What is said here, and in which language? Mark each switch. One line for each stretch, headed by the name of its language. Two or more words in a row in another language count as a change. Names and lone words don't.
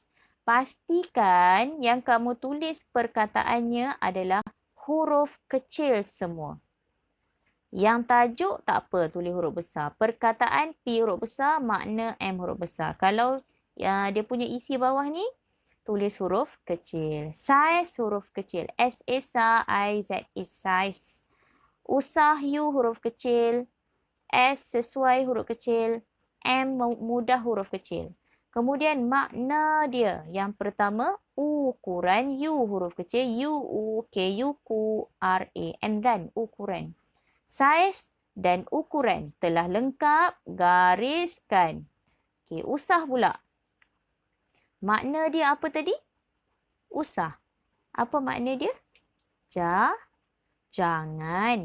Malay: Pastikan yang kamu tulis perkataannya adalah huruf kecil semua. Yang tajuk tak apa, tulis huruf besar. Perkataan P huruf besar, makna M huruf besar. Kalau dia punya isi bawah ni, tulis huruf kecil. Saiz huruf kecil. S-A-I-Z-E, saiz. Usah U huruf kecil. S sesuai huruf kecil. M mudah huruf kecil. Kemudian makna dia. Yang pertama, ukuran U huruf kecil. U-U-K-U-Q-R-A-N dan ukuran. Saiz dan ukuran telah lengkap, gariskan. Okey, usah pula. Makna dia apa tadi? Usah. Apa makna dia? Jangan.